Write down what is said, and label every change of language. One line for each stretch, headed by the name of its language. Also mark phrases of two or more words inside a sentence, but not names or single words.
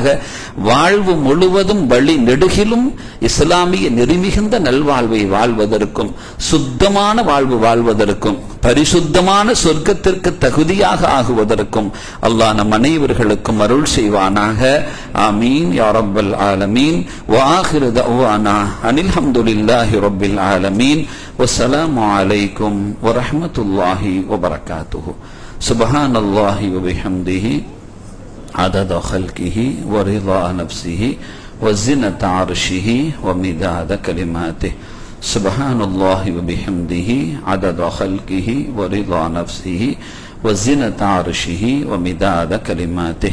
Tamil: வாழ்வு முழுவதும் வழி நெடுகிலும் இஸ்லாமிய நெறிமிகுந்த நல்வாழ்வை வாழ்வதற்கும், சுத்தமான வாழ்வு வாழ்வதற்கும், பரிசுத்தமான சொர்க்கத்திற்கு தகுதியாக ஆகுவதற்கும் அல்லாஹ் நம் அனைவர்களுக்கும் அருள் செய்வானாக.
Arabic: آمين يا رب العالمين. وآخر دعوانا أن الحمد لله رب العالمين. والسلام عليكم ورحمة الله وبركاته. سبحان الله وبحمده عدد خلقه ورضا نفسه وزنة عرشه ومداد كلماته. سبحان الله وبحمده عدد خلقه ورضا نفسه وزنة عرشه ومداد كلماته.